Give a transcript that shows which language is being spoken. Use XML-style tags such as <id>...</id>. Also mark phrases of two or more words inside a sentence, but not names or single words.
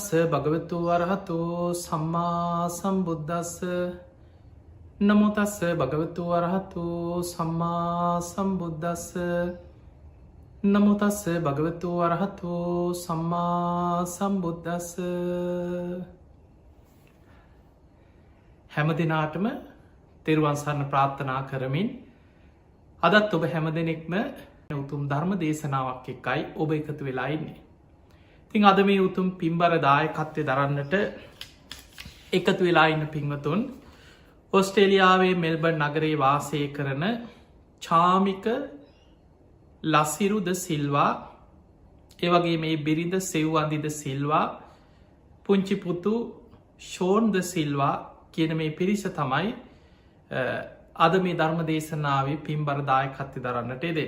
<pi>භගවතු වරහතු සම්මා සම්බුද්දස්ස නමෝ තස්ස භගවතු වරහතු සම්මා සම්බුද්දස්ස නමෝ තස්ස භගවතු වරහතු සම්මා සම්බුද්දස්ස.</pi> <si>හැම දිනාටම තෙරුවන් සරණ ප්‍රාර්ථනා කරමින් අදත් ඔබ හැම දෙනෙක්ම උතුම් ධර්ම දේශනාවක් එක්කයි ඔබ එකතු වෙලා ඉන්නේ. ඉතින් අද මේ උතුම් පින්බර දායකත්වය දරන්නට එකතු වෙලා ඉන්න පින්වතුන් ඔස්ට්‍රේලියාවේ මෙල්බර්න් නගරේ වාසය කරන චාමික ලසිරු ද සිල්වා, ඒවගේ මේ බිරිඳ සෙව්වන්දිද සිල්වා, පුංචි පුතු ෂෝන් ද සිල්වා කියන මේ පිරිස තමයි අද මේ ධර්ම දේශනාවේ පින්බර දායකත්වය දරන්නට දෙන්නේ.</si>